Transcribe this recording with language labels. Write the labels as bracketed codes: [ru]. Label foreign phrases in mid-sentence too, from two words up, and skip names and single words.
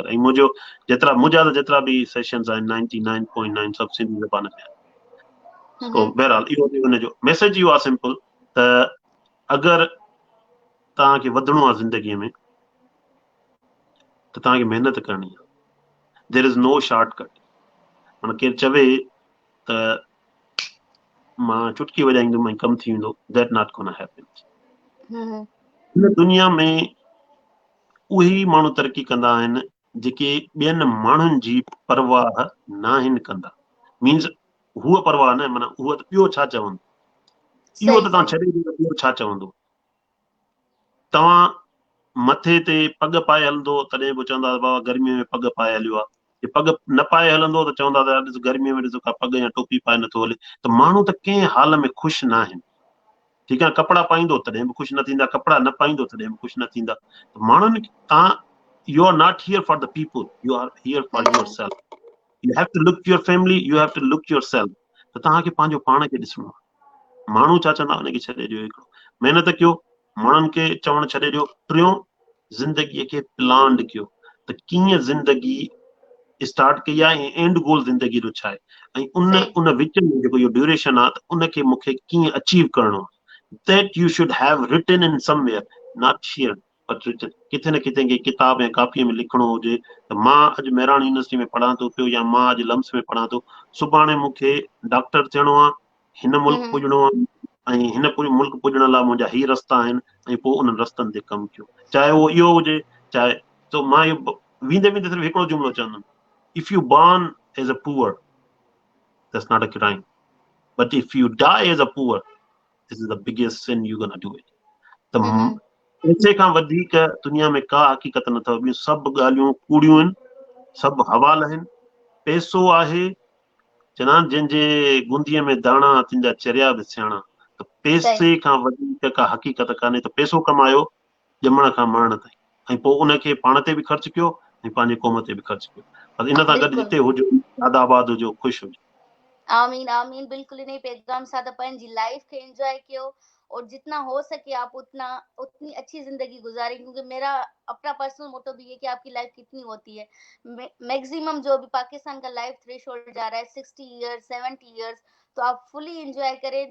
[sd] ऐं मुंहिंजा त जेतिरा बि सेशंस आहिनि 99.9 सभु सिंधी ज़बान में आहिनि। सो बहरहाल इहो बि हुनजो मैसेज इहो आहे सिंपल, त अगरि तव्हांखे वधणो आहे ज़िंदगीअ में त तव्हांखे महिनत करणी आहे. [en] there is no shortcut. [sd] माना केरु चवे त मां चुटकी वॼाईंदुमि ऐं कमु थी वेंदो, [en] that not gonna happen. [sd] हिन दुनिया में उहे ई माण्हू तरक़ी कंदा आहिनि जेके ॿियनि माण्हुनि जी परवाह न आहिनि कंदा. मीन्स हूअ परवाह न, माना हूअ त ॿियो छा चवंदो, इहो त तव्हां छॾे ॾियो त ॿियो छा चवंदो. तव्हां मथे ते पग पाए हलंदो तॾहिं बि चवंदा बाबा गर्मीअ में पग पाए हलियो आहे. पग न पाए हलंदो त चवंदा ॾिस गर्मीअ में ॾिसो का पग या टोपी पाए नथो हले. त माण्हू त कंहिं हाल में ख़ुशि न आहिनि. ठीकु आहे, कपिड़ा पाईंदो तॾहिं बि ख़ुशि न थींदा, कपिड़ा न पाईंदो तॾहिं बि ख़ुशि न थींदा. माण्हुनि तव्हां [en] you are not here for the people, you are here for yourself. you have to look your family, you have to look yourself. [sd] त तव्हांखे पंहिंजो पाण खे ॾिसणो आहे. माण्हू छा चवंदा उनखे छॾे ॾियो. हिकिड़ो महिनत कयो, माण्हुनि खे चवणु छॾे ॾियो. टियों, ज़िंदगीअ खे प्लान कयो त कीअं ज़िंदगी स्टार्ट कई आहे ऐं [en] end goal [sd] ज़िंदगी जो छा आहे, ऐं उन विच में जेको इहो ड्यूरेशन आहे त उनखे मूंखे कीअं अचीव करणो आहे. [en] that you should have written in somewhere, not here but written. [sd] किथे न किथे किताब ऐं कापीअ में लिखणो हुजे त मां अॼु मेरान यूनिवर्सिटी में पढ़ां थो पियो या मां अॼु लम्स में पढ़ां थो, सुभाणे मूंखे डॉक्टर थियणो आहे, हिन मुल्क पुॼणो आहे ऐं हिन मुल्क पुॼण लाइ मुंहिंजा ही रस्ता आहिनि ऐं पोइ उन्हनि रस्तनि ते कमु कयो. चाहे उहो इहो हुजे चाहे. तो मां इहो वेंदे वेंदे सिर्फ़ु हिकिड़ो जुमिलो चवंदुमि. [en] If you born as a poor, that's not a crime. But if you die as a poor, this is the biggest sin you're gonna do it. [sd] त पैसे खां वधीक दुनिया में का हक़ीक़त न अथव. ॿियूं सभु ॻाल्हियूं कूड़ियूं आहिनि, सभु हवाल आहिनि. पैसो आहे चवंदा आहिनि जंहिंजे गुंदीअ में दाणा तुंहिंजा चरिया बि सियाणा. त पैसे खां वधीक का हक़ीक़त कान्हे. त पैसो कमायो ॼमण खां मरण ताईं, ऐं पोइ उनखे पाण ते बि ख़र्चु कयो ऐं पंहिंजे क़ौम ते बि ख़र्चु कयो. बस इन सां गॾु जिते हुजो, आदाबाद हुजो, ख़ुशि हुजो. आमीन आमीन. [hi] बिल्कुल नहीं पैगाम सादा पंहिंजी लाइफ के एंजॉय कयो और जितना हो सके आप उतनी अच्छी जिंदगी गुजारें, क्योंकि मेरा अपना [en] personal motto [hi] भी है कि आपकी लाइफ कितनी होती है. मैक्सिमम जो अभी पाकिस्तान का [en] life threshold [hi] जा रहा है 60 इयर्स 70 इयर्स, तो आप [en] fully enjoy [hi] करें.